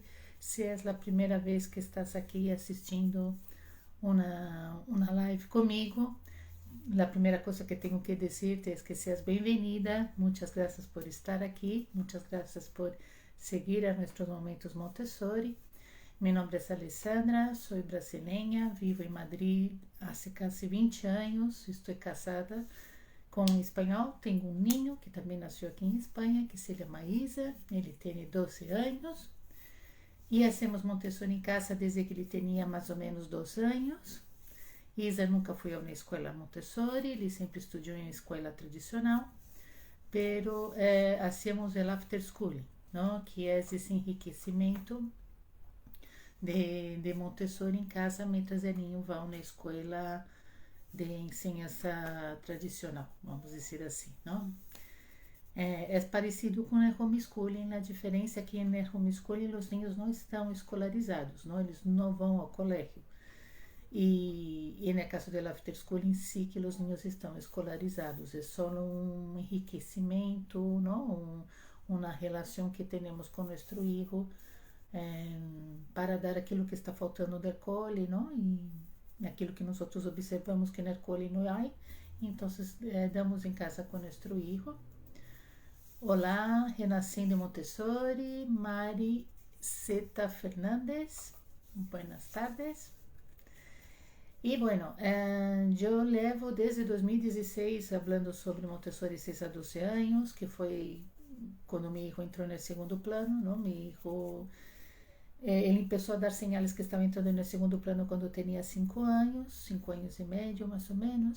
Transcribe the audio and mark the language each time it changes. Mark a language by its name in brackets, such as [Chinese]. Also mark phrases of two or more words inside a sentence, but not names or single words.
[Spanish] Si es la primera vez que estás aquí asistindo una live conmigo, la primera cosa que tengo que decirte es que seas bienvenida. Muchas gracias por estar aquí. Muchas gracias por seguir a nuestros momentos Montessori. Mi nombre es Alessandra, soy brasileña, vivo en Madrid hace casi 20 años, estoy casada [Portuguese] com um espanhol. Tenho um niño que também nasceu aqui em Espanha, [Spanish] que se llama Isa, [Portuguese] ele tem 12 anos. E hacemos Montessori em casa desde que ele tinha mais ou menos 2 anos. Isa nunca foi a uma escola Montessori, ele sempre estudou em uma escola tradicional, [Spanish] pero hacemos el [English] after school, [Portuguese] ¿no?, que é esse enriquecimento de Montessori em casa, [Spanish] mientras el niño [Portuguese] vai na escola de enseñanza tradicional, vamos dizer assim, não? É parecido com o homeschooling. A diferença é que no homeschooling os niños não estão escolarizados, não? Eles não vão ao colégio. E no caso do [English] after schooling, [Portuguese] sí que os niños estão escolarizados. É só um enriquecimento, não? Uma relação que temos com nosso filho, para dar aquilo que está faltando do cole, não? E aquilo que nós observamos que no cole não há, então damos em casa com nosso filho. Olá, Renascendo Montessori, [Spanish] Mari Zeta Fernández, buenas tardes. [Portuguese] E bueno, eu levo desde 2016 falando sobre Montessori 6 a 12 anos, que foi quando meu filho entrou no segundo plano, não? Meu filho, ele começou a dar sinais que estava entrando no segundo plano quando tinha 5 anos e meio, mais ou menos.